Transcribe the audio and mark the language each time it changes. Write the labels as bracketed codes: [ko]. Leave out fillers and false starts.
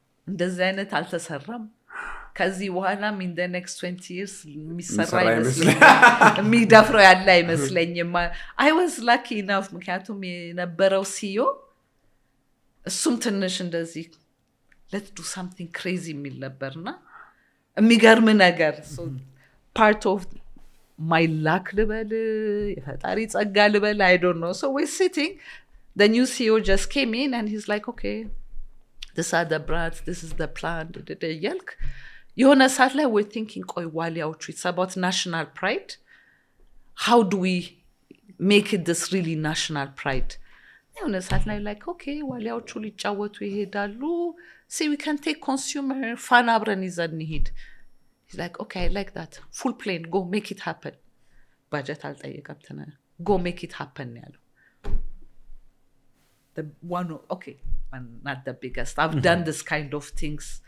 [am] እንደዚህ አይነት አልተሰራም። ከዚህ በኋላም [en] in the next 20 years [am] የሚሰራ የሚደፍረው ያለ አይመስለኝም። [en] I was lucky enough [am] ምክንያቱም የነበረው CEO እሱም ትንሽ እንደዚህ [en] let's do something crazy [am] የሚል ነበርና የሚገርም ነገር [en] so part of my luck [am] ልበል የፈጣሪ ጸጋ ልበል [en] I don't know. So we're sitting, the new CEO just came in and he's like, okay, these are the brands, this is the plan, [am] እያልክ የሆነ ሰዓት ላይ [en] we're thinking [am] ቆይ ዋሊያዎቹ [en] it's about national pride. How do we make it this really national pride? [am] የሆነ ሰዓት ላይ [en] like okay [am] ዋሊያዎቹ ሊጫወቱ ይሄዳሉ. [en] See, we can take consumer fun [am] አብረን ይዘን እንሂድ. [en] He's like okay, I like that. Full plane, go make it happen. Budget [am] አልጠየቀም [en] go make it happen [am] ያለው. [en] The one okay, not the biggest. I've done this kind of things.